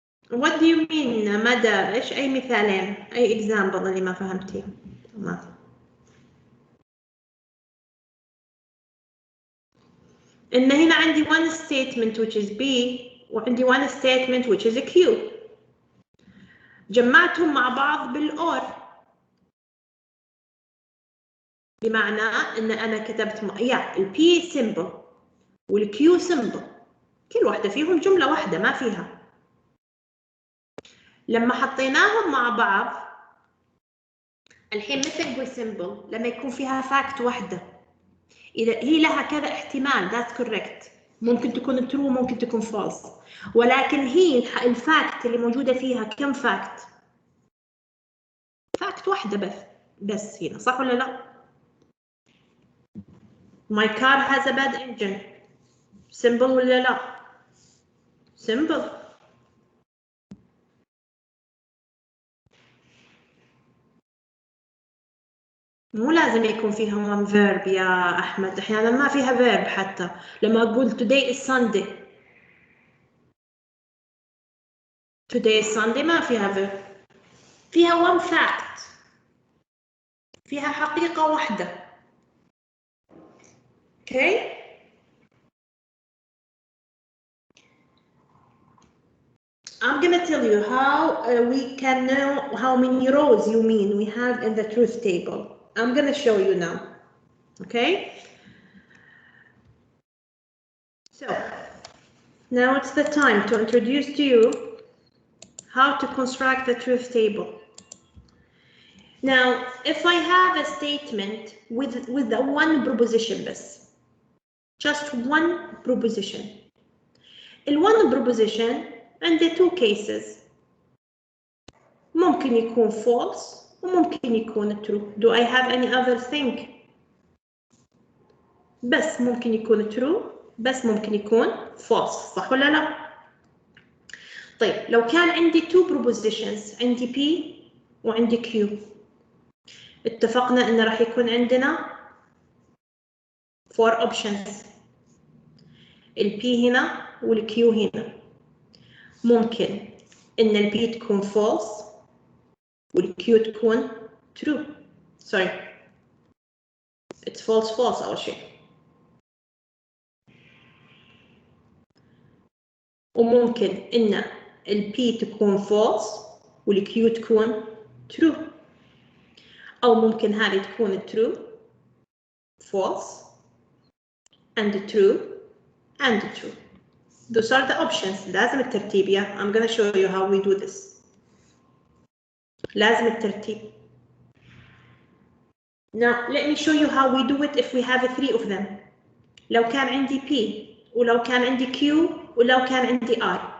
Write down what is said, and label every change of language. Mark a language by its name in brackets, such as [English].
[English] What do you mean, [Arabic] مدى؟ إيش أي مثالين؟ أي example اللي ما فهمتيه؟ ما إن هنا عندي [English] one statement which is [Arabic] B وعندي one statement which is Q. جمعتهم مع بعض بالأور، بمعنى إن أنا كتبت ال P symbol وال Q symbol كل واحدة فيهم جملة واحدة ما فيها. لما حطيناهم مع بعض الحين مثل بي symbol لما يكون فيها fact واحدة، إذا هي لها كذا احتمال [English] that's correct، [Arabic] ممكن تكون true ممكن تكون false، ولكن هي الفاكت اللي موجودة فيها كم فاكت؟ فاكت واحدة بس هنا، صح ولا لا؟ [English] My car has a bad engine. Symbol [Arabic] ولا لا؟ [English] Symbol. [Arabic] مو لازم يكون فيها one verb يا أحمد، أحيانا ما فيها verb حتى. لما أقول [English] today is Sunday. Today is Sunday [Arabic] ما فيها [English] verb. [Arabic] فيها [English] one fact. [Arabic] فيها حقيقة واحدة. [English] Okay? I'm gonna tell you how we can know how many rows you mean we have in the truth table. I'm gonna show you now. Okay? So, now it's the time to introduce to you how to construct the truth table. Now, if I have a statement with the one proposition [Arabic] بس, [English] just one proposition. In one proposition [Arabic] عندي [English] two cases. [Arabic] ممكن يكون false وممكن يكون true. [English] Do I have any other thing? [Arabic] بس ممكن يكون true بس ممكن يكون false، صح ولا لا؟ طيب لو كان عندي [English] two propositions، [Arabic] عندي P وعندي Q، اتفقنا إن راح يكون عندنا 4 options. ال P هنا وال Q هنا. ممكن إن ال P تكون false وال Q تكون true. [English] Sorry. It's false [Arabic] أول شيء. وممكن إن ال P تكون false وال Q تكون true. أو ممكن هذه تكون [English] true, false, and true, and true. Those are the options. [Arabic] لازم الترتيب يا. [English] I'm gonna show you how we do this. [Arabic] لازم الترتيب. [English] Now let me show you how we do it if we have 3 of them. [Arabic] لو كان عندي P ولو كان عندي Q ولو كان عندي I.